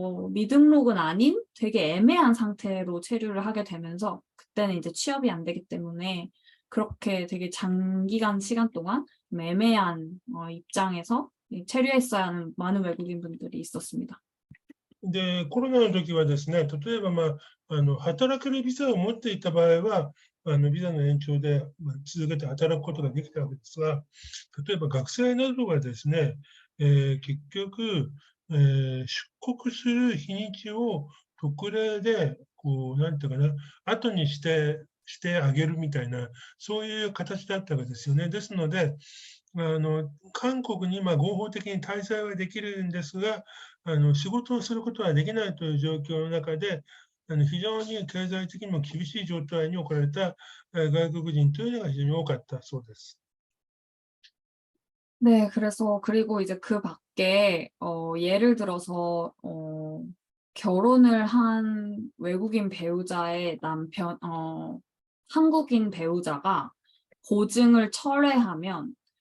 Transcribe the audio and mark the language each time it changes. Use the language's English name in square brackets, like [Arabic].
[Korean] 미등록은 아닌 되게 애매한 상태로 체류를 하게 되면서 그때는 이제 취업이 안 되기 때문에 그렇게 되게 장기간 시간 동안 애매한 입장에서 체류했어야 하는 많은 외국인 분들이 있었습니다. [Japanese] で、コロナの時はですね、例えば、働けるビザを持っていた場合は、ビザの延長で続けて働くことができたわけですが、例えば学生などはですね、結局、出国する日にちを特例で、なんていうかな、後にしてあげるみたいな、そういう形だったわけですよね。ですので、韓国に合法的に滞在はできるんですが、仕事をすることはできないという状況の中で、非常に経済的にも厳しい状態に置かれた外国人というのが非常に多かったそうです。 [Korean] 네, 그리고 이제 그 밖에, 예를 들어서, 결혼을 한 외국인 배우자의 남편, 한국인 배우자가 보증을 철회하면,